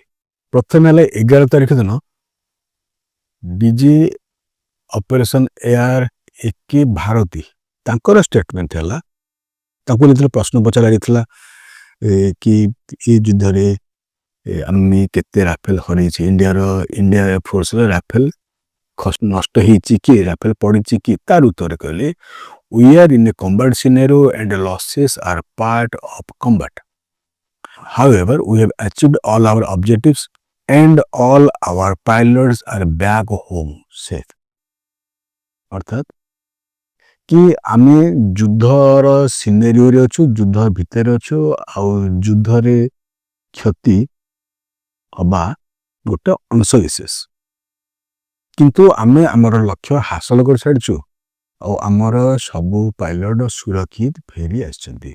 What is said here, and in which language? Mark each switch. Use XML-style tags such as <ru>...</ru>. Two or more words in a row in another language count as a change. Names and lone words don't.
<or>ପ୍ରଥମେ ହେଲା 11 ତାରିଖ ଦିନ DG ଅପରେସନ ଏୟାର AK ଭାରତୀ ତାଙ୍କର ଷ୍ଟେଟମେଣ୍ଟ ହେଲା, ତାଙ୍କୁ ଯେତେବେଳେ ପ୍ରଶ୍ନ ପଚରାଯାଇଥିଲା କି ଏ ଯୁଦ୍ଧରେ ଆମେ କେତେ ରାଫେଲ ହରାଇଛି, ଇଣ୍ଡିଆ ଫୋର୍ସର ରାଫେଲ ନଷ୍ଟ ହେଇଛି କି ରାଫେଲ ପଡ଼ିଛି କି, ତାର ଉତ୍ତର କହିଲେ</or> <en>we are in a combat scenario and losses are part of combat. However, we have achieved all our objectives and all our pilots are back home safe.</en> <or>ଅର୍ଥାତ କି ଆମେ ଯୁଦ୍ଧର ସିନେରିଓରେ ଅଛୁ, ଯୁଦ୍ଧ ଭିତରେ ଅଛୁ, ଆଉ ଯୁଦ୍ଧରେ କ୍ଷତି ହବା ଗୋଟେ ଅଂଶବିଶେଷ, କିନ୍ତୁ ଆମେ ଆମର ଲକ୍ଷ୍ୟ ହାସଲ କରିସାରିଛୁ ଆଉ ଆମର ସବୁ ପାଇଲଟ ସୁରକ୍ଷିତ ଫେରି ଆସିଛନ୍ତି।</or>